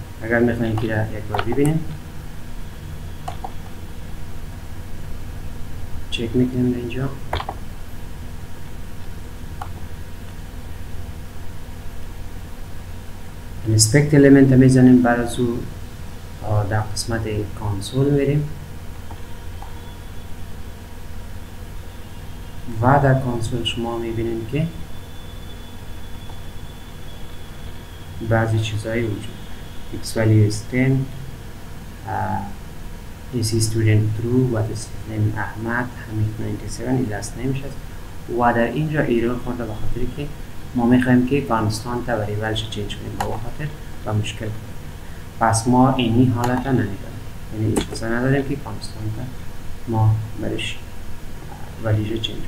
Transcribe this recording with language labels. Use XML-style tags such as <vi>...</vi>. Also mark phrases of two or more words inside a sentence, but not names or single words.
<fa>اگر میخواین که یک بار ببینیم چک میکنیم در اینجا</fa> <en>inspect element</en> <fa>میزنیم، بعد از او در قسمت کانسول میریم و در کانسول شما میبینیم که بعضی چیزایی وجود</fa> <en>x value is 10 is student true what is name</en> <fa>احمد حمید 97 این</fa> <en>last name</en> <fa>ش هست و در اینجا ایرور خورده به خاطر که ما میخوایم که</fa> <en>constant variable change</en> <fa>کنیم به خاطر و مشکل کنیم. پس ما اینی حالت ها نداریم، یعنی اجازه نداریم که کانستانت ما برش</fa> <en>value change</en> <fa>کنیم.</fa>